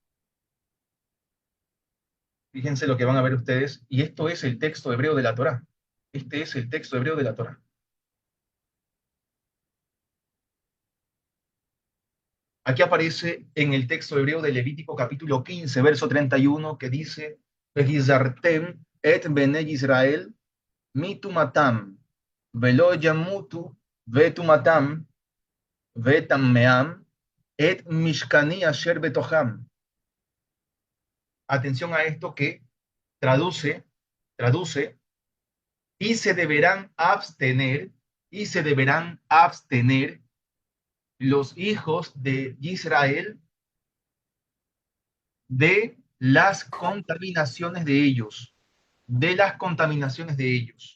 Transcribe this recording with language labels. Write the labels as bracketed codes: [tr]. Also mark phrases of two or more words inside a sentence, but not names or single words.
[es] Fíjense lo que van a ver ustedes. Y esto es el texto hebreo de la Torá. Este es el texto hebreo de la Torá. Aquí aparece en el texto hebreo de Levítico capítulo 15, verso 31, que dice, [he] "והזרתם את בני ישראל מטמאתם ולא ימתו בטמאתם בטמאם את משכני אשר בתוכם." [es] Atención a esto que traduce, y se deberán abstener, y se deberán abstener los hijos de Israel de las contaminaciones de ellos, de las contaminaciones de ellos.